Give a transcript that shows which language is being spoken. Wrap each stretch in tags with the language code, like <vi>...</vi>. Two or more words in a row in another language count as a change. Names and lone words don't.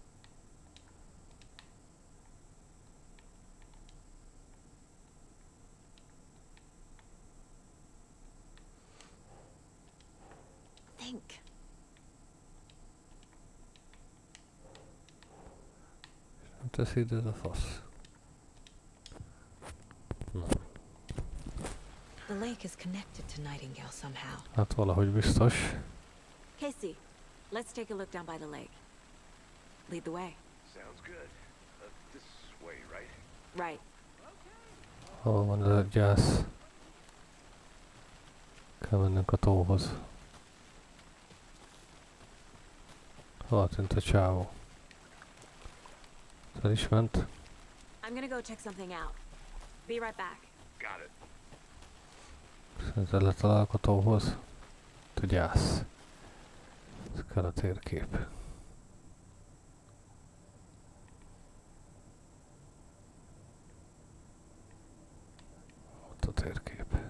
<en>Think.</en> <hu>Nem teszi ide ez a fasz. Na,</hu> <en>The lake is connected to Nightingale somehow.</en> <hu>hát valahogy biztos.</hu> <en>Casey, let's take a look down by the lake. Lead the way. Sounds good. This way, right? Right.</en> <hu>Hol van ez a gyász? Kell mennünk a tóhoz. Hol tűnt a csávó? El is ment.</hu> <en>I'm gonna go check something out. Be right back. Got it.</en> <hu>Ezzel letalálok a tóhoz. A gyász. Ez kell a térkép. Ott a térkép.</hu>